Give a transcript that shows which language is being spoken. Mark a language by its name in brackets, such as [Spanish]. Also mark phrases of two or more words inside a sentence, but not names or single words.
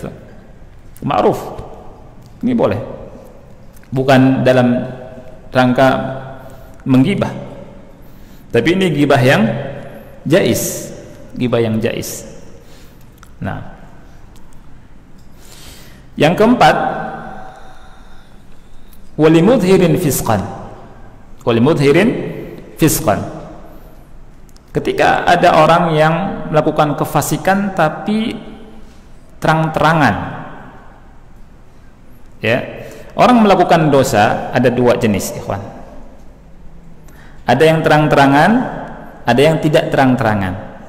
[Indonesian] Ma'ruf. Ini boleh. Bukan dalam rangka menggibah. Tapi ini gibah yang jaiz, gibah yang jaiz. Nah, yang keempat, [Arabic] ولمظهر فسقا. ولمظهر فسقا. [Indonesian] Ketika ada orang yang melakukan kefasikan tapi terang-terangan, ya, orang melakukan dosa ada dua jenis, ikhwan. Ada yang terang-terangan, ada yang tidak terang-terangan.